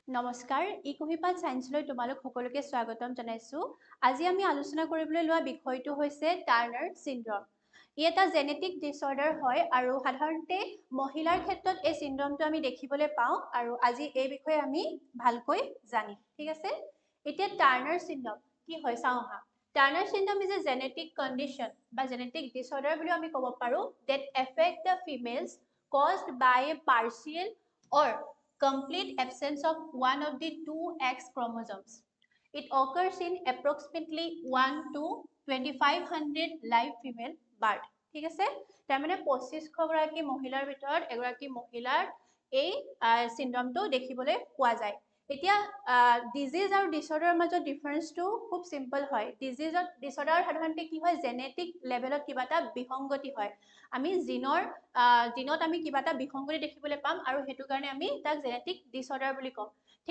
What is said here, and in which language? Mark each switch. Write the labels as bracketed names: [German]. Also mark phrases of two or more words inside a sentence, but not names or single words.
[Assamese] নমস্কাৰ ইকোহিপাত সায়েন্সলৈ তোমালোক সকলোকে স্বাগতম জনাইছো আজি আমি আলোচনা কৰিবলৈ লোৱা বিষয়টো হৈছে টাৰ্নাৰ সিনড্ৰম ই এটা জেনেটিক ডিসঅৰ্ডাৰ হয় আৰু সাধাৰণতে মহিলাৰ ক্ষেত্ৰত এই সিনড্ৰমটো আমি দেখিবলৈ পাওঁ আৰু আজি এই বিষয়ে আমি ভালকৈ জানিম ঠিক আছে এতিয়া টাৰ্নাৰ সিনড্ৰম কি হয় চাওঁ আহা টাৰ্নাৰ সিনড্ৰম [English] is a genetic condition [Assamese] বা [English] genetic disorder [Assamese] বুলি আমি ক'ব পাৰো [English] that affect the females caused by a partial or complete absence of one of the two X chromosomes. It occurs in approximately 1 to 2500 live female birth. [Assamese] ঠিক আছে তাৰমানে 2500 গৰাকী মহিলাৰ ভিতৰত এগৰাকী মহিলাৰ এই সিনড্ৰমটো দেখিবলৈ পোৱা যায় এতিয়া ডিজিজ আৰু ডিসঅৰ্ডাৰৰ মাজত ডিফাৰেন্সটো খুব সিম্পল হয় ডিজিজত ডিসঅৰ্ডাৰ সাধাৰণতে কি হয় [English] genetic level [Assamese] কিবা এটা বিসংগতি হয় আমি জিনত আমি কিবা এটা বিসংগতি দেখিবলৈ পাম আৰু হেতু কাৰণে আমি তাক [English] genetic disorder [Assamese] বুলি কম ঠিক